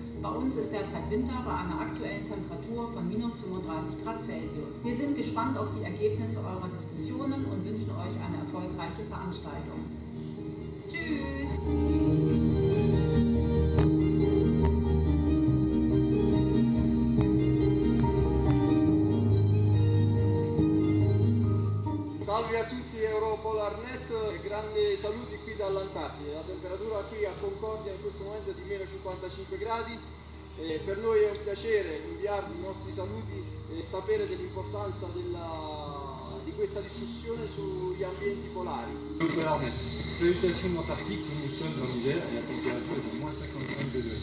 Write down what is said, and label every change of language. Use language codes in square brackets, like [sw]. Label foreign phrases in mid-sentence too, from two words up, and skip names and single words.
[de] uns ist derzeit Winter bei einer aktuellen Temperatur von minus 35 Grad Celsius. Wir sind gespannt auf die Ergebnisse eurer Diskussionen und wünschen euch eine erfolgreiche Veranstaltung. Tschüss! [it] Salve a tutti YOPP, grandi saluti qui dall'Antartide. La temperatura qui a Concordia in questo momento è di meno 55 gradi. Per noi è un piacere inviarvi i nostri saluti e sapere dell'importanza di questa discussione sugli ambienti polari. [fr] YOPP, salutations d'Antarctique où nous sommes en hiver et la température est de moins 55 degrés.